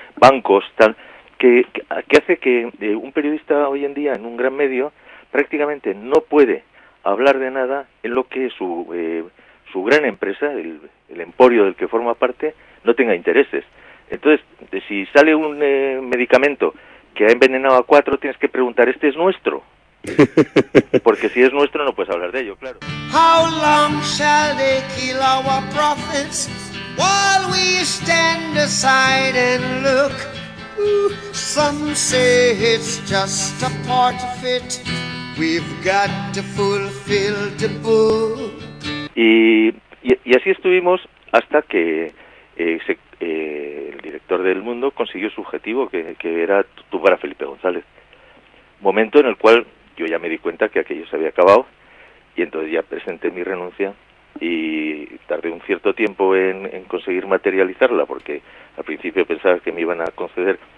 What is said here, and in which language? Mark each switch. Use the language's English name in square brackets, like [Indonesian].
[Spanish] Bancos, tal, que hace que un periodista hoy en día en un gran medio prácticamente no puede hablar de nada en lo que su gran empresa, el emporio del que forma parte, no tenga intereses. Entonces, si sale un medicamento que ha envenenado a cuatro, tienes que preguntar, ¿este es nuestro? Porque si es nuestro, no puedes hablar de ello, claro. [English] How long shall they kill our prophets while we stand aside and look? Some say it's just a part of it. We've got to fulfill the book. [Spanish] Y así estuvimos hasta que el director del Mundo consiguió su objetivo, que era tumbar a Felipe González. Momento en el cual yo ya me di cuenta que aquello se había acabado, y entonces ya presenté mi renuncia, y tardé un cierto tiempo en conseguir materializarla, porque al principio pensaba que me iban a conceder.